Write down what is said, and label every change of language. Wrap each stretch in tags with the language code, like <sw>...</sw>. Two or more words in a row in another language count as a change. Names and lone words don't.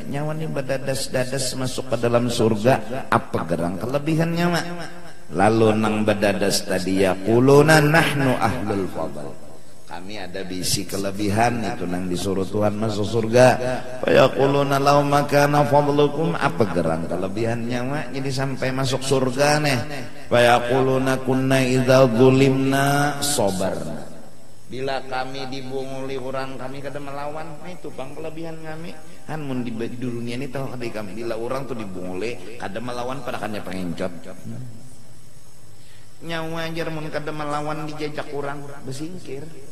<bjn>Nyawa ni berdadas-dadas masuk ke dalam surga, apa gerang kelebihannya mak? Lalu nang berdadas tadi</bjn> <ar>يقولون نحن أهل الفضل.</ar> <bjn>Kami ada bisi kelebihan, itu nang disuruh Tuhan masuk surga.</bjn> <ar>فيقولون لو ما كان فضلكم,</ar> <bjn>apa gerang kelebihannya mak? Jadi sampai masuk surga nih.</bjn> <ar>فيقولون كنا إذا ظلمنا صبرنا.</ar> <bjn>Bila kami dibunguli orang, kami kada melawan. Itu bang kelebihan kami. Kan mun di dunia ini tahu kada kami. Bila orang tuh dibunguli, kada melawan pada kannya pengencot. Nyawa ajar mun kada melawan dijajak orang bersingkir.</bjn>